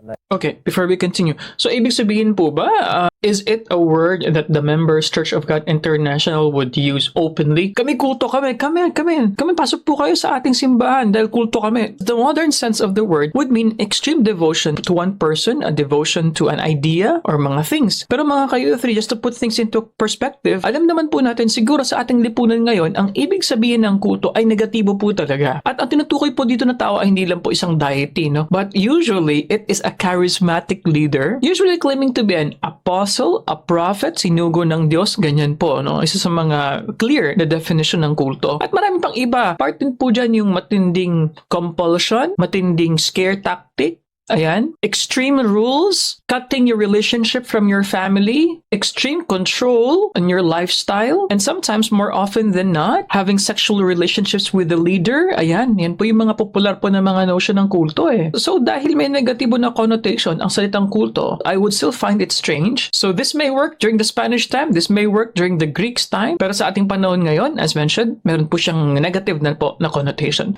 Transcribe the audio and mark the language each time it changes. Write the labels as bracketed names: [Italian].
[English] Okay, before we continue. So, [Filipino] ibig sabihin po ba, [English] is it a word that the members Church of God International would use openly? [Filipino] Kami kulto kami, pasok po kayo sa ating simbahan dahil kulto kami. [English] The modern sense of the word would mean extreme devotion to one person, a devotion to an idea, or mga things. [Filipino] Pero mga kayo, [English] just to put things into perspective, [Filipino] alam naman po natin siguro sa ating lipunan ngayon, ang ibig sabihin ng kulto ay negatibo po talaga. At ang tinutukoy po dito na tao ay hindi lang po isang deity, no? [English] But usually, it is a charismatic leader, usually claiming to be an apostle, a prophet, [Filipino] sinugo ng Diyos, ganyan po, no? Isa sa mga clear na definition ng kulto. At marami pang iba. Part din po dyan yung matinding compulsion, matinding scare tactic, ayan, [English] extreme rules, cutting your relationship from your family, extreme control on your lifestyle, and sometimes more often than not, having sexual relationships with the leader. [Filipino] Ayan, yan po yung mga popular po na mga notion ng kulto eh. So dahil may negatibo na connotation ang salitang kulto, [English] I would still find it strange. So this may work during the Spanish time, this may work during the Greeks time, [Filipino] pero sa ating panahon ngayon, [English] as mentioned, meron po siyang negative na po na connotation.